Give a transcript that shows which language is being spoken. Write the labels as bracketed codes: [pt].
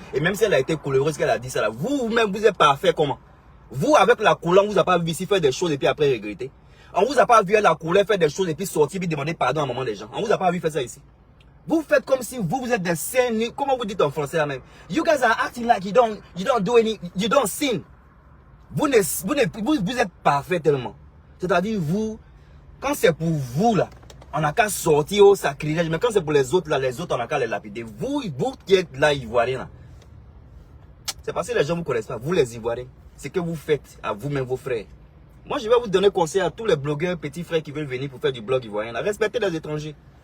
[fr] Et même si elle a été coléreuse qu'elle a dit ça là, vous-même vous êtes parfait comment? Vous avec la colère, on vous a pas vu ici faire des choses et puis après regretter. On vous a pas vu la colère faire des choses et puis sortir et demander pardon à un moment des gens. On vous a pas vu faire ça ici. Vous faites comme si vous êtes des saints. Comment vous dites en français là même? [en] You guys are acting like you don't do any, you don't sin. [fr] Vous êtes parfait tellement. C'est-à-dire vous, quand c'est pour vous là, on n'a qu'à sortir au sacrilège. Mais quand c'est pour les autres là, les autres on n'a qu'à les lapider. Vous qui êtes là Ivoiriens là, c'est parce que les gens ne vous connaissent pas. Vous les Ivoiriens, c'est que vous faites à vous-même vos frères. Moi je vais vous donner conseil à tous les blogueurs, petits frères qui veulent venir pour faire du blog ivoirien là. Respectez les étrangers.